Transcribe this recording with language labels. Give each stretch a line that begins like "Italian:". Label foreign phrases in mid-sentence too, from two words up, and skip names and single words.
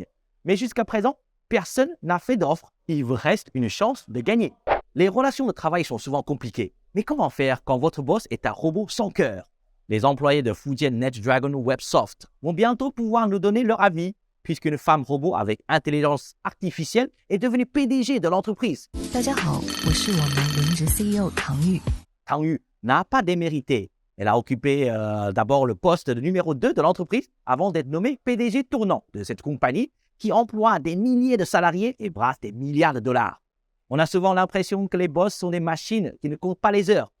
French: Mais jusqu'à présent, personne n'a fait d'offre. Il vous reste une chance de gagner. Les relations de travail sont souvent compliquées. Mais comment faire quand votre boss est un robot sans cœur? Les employés de Fujian NetDragon Websoft vont bientôt pouvoir nous donner leur avis, puisqu'une femme robot avec intelligence artificielle est devenue PDG de l'entreprise.
Chinese: 大家好，我是我们轮值 CEO 唐玉。
French: Tang Yu n'a pas démérité. Elle a occupé d'abord le poste de numéro 2 de l'entreprise avant d'être nommée PDG tournant de cette compagnie qui emploie des milliers de salariés et brasse des milliards de dollars. On a souvent l'impression que les boss sont des machines qui ne comptent pas les heures.